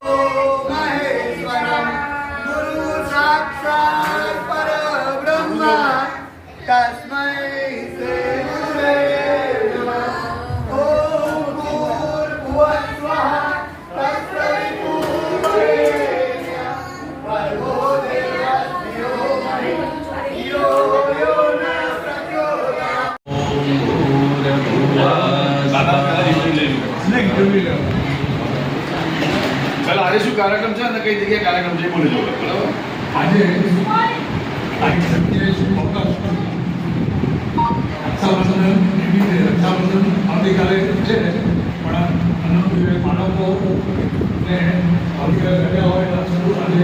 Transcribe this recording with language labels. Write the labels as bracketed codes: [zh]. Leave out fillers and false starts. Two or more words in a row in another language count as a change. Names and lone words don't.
[sa] ओम महेश्वरम गुरु साक्षात् परब्रह्म तस्मै श्री गुरवे नमः। ओम भूर्भुवः स्वः तत्सवितुर्वरेण्यं भर्गो देवस्य धीमहि धियो यो न प्रचोदयात्। [gu] ચાલો આજે શું કાર્યક્રમ છે અને કઈ જગ્યાએ કાર્યક્રમ છે બોલી દો બરાબર. આજે તારીખ 27 ઓગસ્ટ રક્ષાબંધન નિમિત્તે રક્ષાબંધન આવતીકાલે છે પણ બાળકોને આવતીકાલે રજા હોય એટલે શરૂ આજે